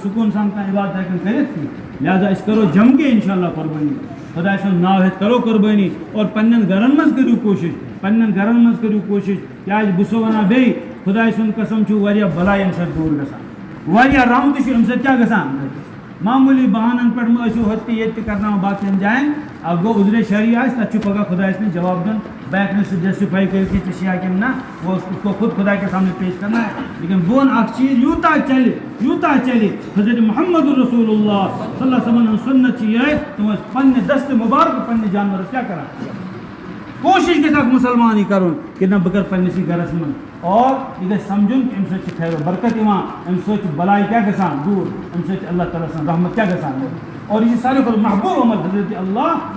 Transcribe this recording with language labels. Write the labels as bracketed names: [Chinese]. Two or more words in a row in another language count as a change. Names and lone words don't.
[Kashmiri] سکوٗن سان کانٛہہ عبادت ہٮ۪کَن کٔرِتھ کینٛہہ لہذا أسۍ کَرو جم کے [Arabic] اِنشاء اللہ [Kashmiri] قۄربٲنی خۄداے سُنٛد ناو ہٮ۪تھ کَرو قۄربٲنی اور پنٛنٮ۪ن گَرَن منٛز کٔرِو کوٗشِش پنٛنٮ۪ن گَرَن منٛز کٔرِو کوٗشِش کیٛازِ بہٕ چھُسو وَنان بیٚیہِ خۄداے سُنٛد قسم چھُ واریاہ بَلاے اَمہِ سۭتۍ دوٗر گژھان واریاہ رحمتہٕ چھُ اَمہِ سۭتۍ کیٛاہ گژھان معموٗلی بہانَن پٮ۪ٹھ مہٕ ٲسِو ہوٚتہِ تہِ ییٚتہِ تہِ کَرناوان باقیَن جایَن اَکھ گوٚو عُذرِ شرعی آسہِ تَتھ چھُ پَگاہ خۄدایَس نِش جواب دیُن بہٕ ہٮ۪کہٕ نہٕ سُہ جسٹِفاے کٔرِتھ کہِ ژےٚ چھِ یا کِنہٕ نہ [Urdu] وہ اس کو خود خدا کے سامنے پیش کرنا ہے لیکن [Kashmiri] بہٕ وَنہٕ اَکھ چیٖز یوٗتاہ چلہِ حضرت محمد رسول اللہ [Arabic] صلی اللہ علیہ وسلم [Kashmiri] ہٕنٛز سُنت چھِ یِہوٚے تِم ٲسۍ پنٛنہِ دستہِ مُبارکہٕ پنٛنِس جانوَرَس کیٛاہ کَران کوٗشِش گژھِ اکھ مُسلمان یہِ کَرُن کہِ نہ بہٕ کَرٕ پنٛنِسٕے گَرَس منٛز اور یہِ گژھِ سَمجھُن کہِ اَمہِ سۭتۍ چھِ خیر و برکت یِوان اَمہِ سۭتۍ چھِ بَلاے کیٛاہ گژھان دوٗر اَمہِ سۭتۍ چھِ اللہ تعالیٰ سٕنٛز رحمت کیٛاہ گژھان اور یہِ چھِ ساروی کھۄتہٕ محبوٗب عمل حضرت اللہ